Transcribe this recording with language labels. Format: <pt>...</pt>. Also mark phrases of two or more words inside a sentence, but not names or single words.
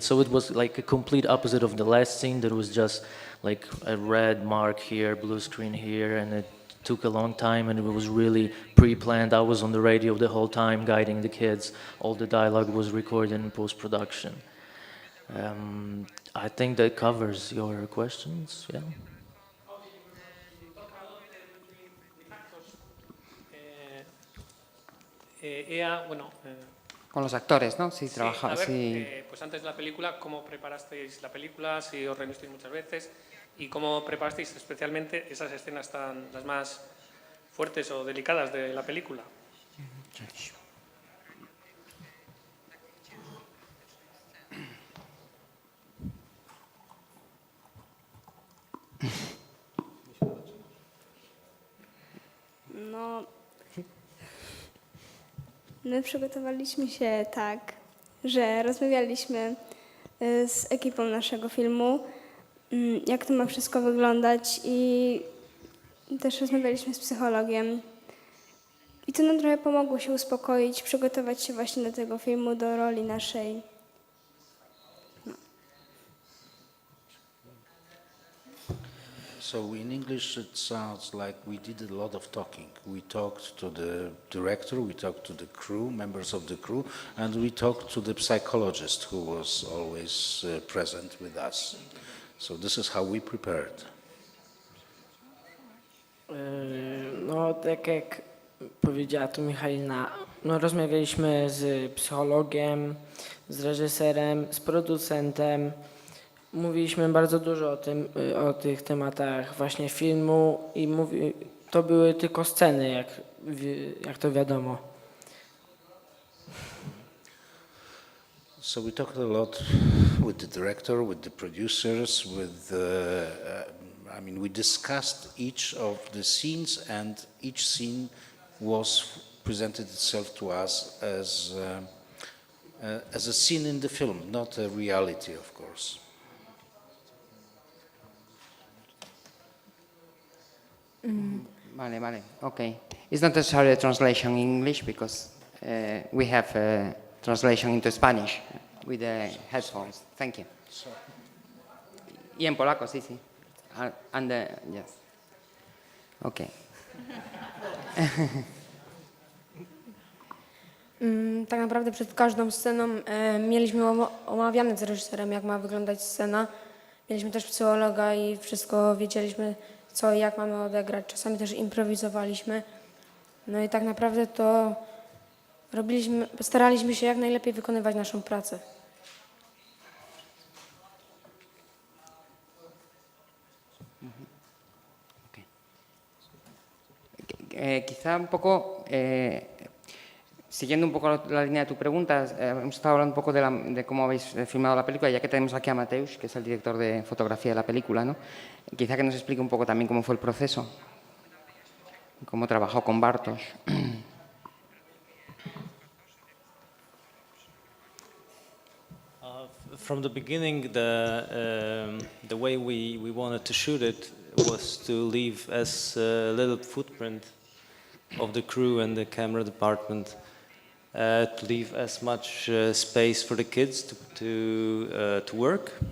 <en>So it was like a complete opposite of the last scene. There was just like a red mark here, blue screen here, and it took a long time, and it was really pre-planned. I was on the radio the whole time guiding the kids. All the dialogue was recorded in post-production. I think that covers your questions. Yeah.</en> <es>Con los actores, ¿no? Sí, sí, trabaja. A ver, sí. pues antes de la película, ¿cómo preparasteis la película? Si os reunisteis muchas veces, y cómo preparasteis especialmente esas escenas las más fuertes o delicadas de la película.</es> <pl>No, my przygotowaliśmy się tak, że rozmawialiśmy z ekipą naszego filmu, jak to ma wszystko wyglądać, i też rozmawialiśmy z psychologiem. I to nam trochę pomogło się uspokoić, przygotować się właśnie do tego filmu, do roli naszej.</pl> <en>So in English it sounds like we did a lot of talking. We talked to the director, we talked to the crew, members of the crew, and we talked to the psychologist who was always present with us. So this is how we prepared.</en> <pl>No, tak jak powiedziała tu Michalina, no, rozmawialiśmy z psychologiem, z reżyserem, z producentem. Mówiliśmy bardzo dużo o tych tematach właśnie filmu i to były tylko sceny, jak to wiadomo.</pl> <en>So we talked a lot with the director, with the producers, we discussed each of the scenes, and each scene was presented itself to us as a scene in the film, not a reality, of course.</en> <es>Vale, okay.</es> <en>It's not necessarily a translation in English because we have a translation into Spanish with the headphones. Thank you.</en> <es>Y en polaco, sí.</es> <en>Yes. Okay.</en> <pl>Tak naprawdę przed każdą sceną mieliśmy omawiane z reżyserem, jak ma wyglądać scena. Mieliśmy też psychologa i wszystko wiedzieliśmy, co i jak mamy odegrać. Czasami też improwizowaliśmy. No i tak naprawdę to staraliśmy się jak najlepiej wykonywać naszą pracę.</pl> <es>Quizá un poco, siguiendo un poco la línea de tu pregunta, hemos estado hablando un poco de cómo habéis filmado la película, ya que tenemos aquí a Mateusz, que es el director de fotografía de la película, ¿no? Quizá que nos explique un poco también cómo fue el proceso. cómo trabajó con Bartosz.</es> <en>From the beginning, the way we wanted to shoot it was to leave as little footprint of the crew and the camera department, to leave as much space for the kids to work.</en>